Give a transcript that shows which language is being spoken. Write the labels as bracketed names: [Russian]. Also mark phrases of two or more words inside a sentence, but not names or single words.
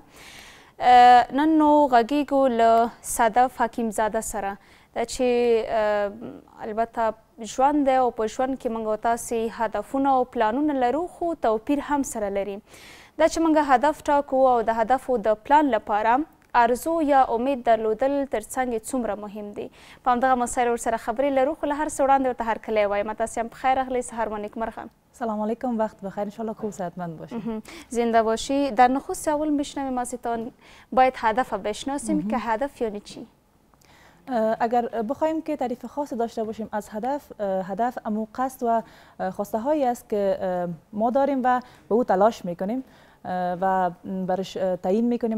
[Pashto] نن نو غږیږو له صدف حکیمزاده سره چې البته ژوند دی او په ژوند کې موږ او تاسې هدفونه او پلانونه لرو، خو توپیر هم سره لري. دا چې موږ هدف ټاکو او د هدفو د پلان لپاره ارزو یا امید درلودل ترڅنګ څومره مهم دي. په همدغه مسایلو ورسره خبرې لرو، خو له هر څه وړاندې ورته هرکلی وایم. تاسې هم پخیر راغلی، سهار مو نیکمرغه. [Persian] سلام علیکم، وقت بخیر، انشالله خوب صحتمند باشید. زنده باشی. در نخست اول میشنویم ازتان، باید هدف بشناسیم که هدف یعنی چی؟ اگر بخوایم که تعریف خاص داشته باشیم از هدف امو قصد و خواسته هایی است که ما داریم و به او تلاش میکنیم و برش تعیین میکنیم.